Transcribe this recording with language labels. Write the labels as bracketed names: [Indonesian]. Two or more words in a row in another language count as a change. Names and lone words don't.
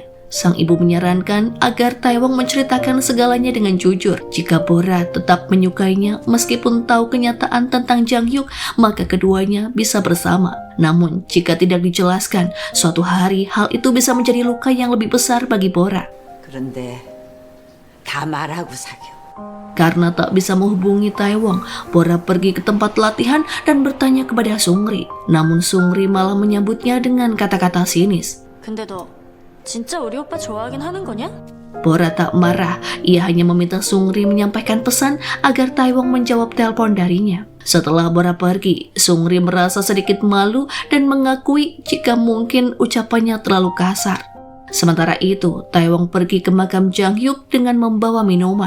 [Indonesian] Sang ibu menyarankan agar Taewong menceritakan segalanya dengan jujur. Jika Bora tetap menyukainya meskipun tahu kenyataan tentang Jang Hyuk, maka keduanya bisa bersama. Namun jika tidak dijelaskan, suatu hari hal itu bisa menjadi luka yang lebih besar bagi Bora. [Korean] 그런데 다 말하고 사겨. [Indonesian] Karena tak bisa menghubungi Taewong, Bora pergi ke tempat latihan dan bertanya kepada Sungri. Namun Sungri malah menyambutnya dengan kata-kata sinis. [Korean] 근데 너 진짜 우리 오빠 좋아하긴 하는 거냐? [Indonesian] Bora tak marah, ia hanya meminta Sungri menyampaikan pesan agar Taiwong menjawab telepon darinya. Setelah Bora pergi, Sungri merasa sedikit malu dan mengakui jika mungkin ucapannya terlalu kasar. Sementara itu, Taiwong pergi ke makam Jang Hyuk dengan membawa minuman.